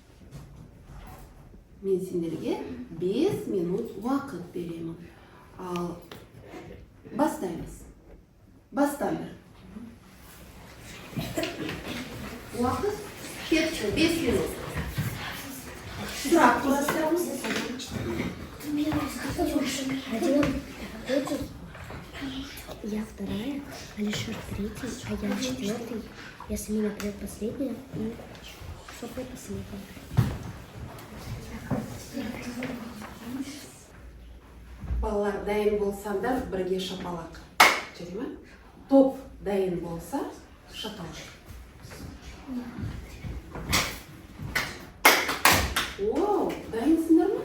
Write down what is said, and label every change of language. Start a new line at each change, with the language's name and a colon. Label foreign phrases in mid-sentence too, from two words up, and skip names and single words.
Kazakh: Мен сендерге 5 минут уақыт беремін. Ал бастаймыз. Бастаңдар. Уақыт кетті. 5 минут. Сұрақ құрастырамыз.
Russian: Я вторая, Алишер третий, а я четвертый, я Самина предпоследняя и Софья последняя.
Kazakh: Балалар дайын болсаңдар, бірге шапалақ. Жүре ме? Топ дайын болса, шапалақ. Оу, дайынсыңдар ма?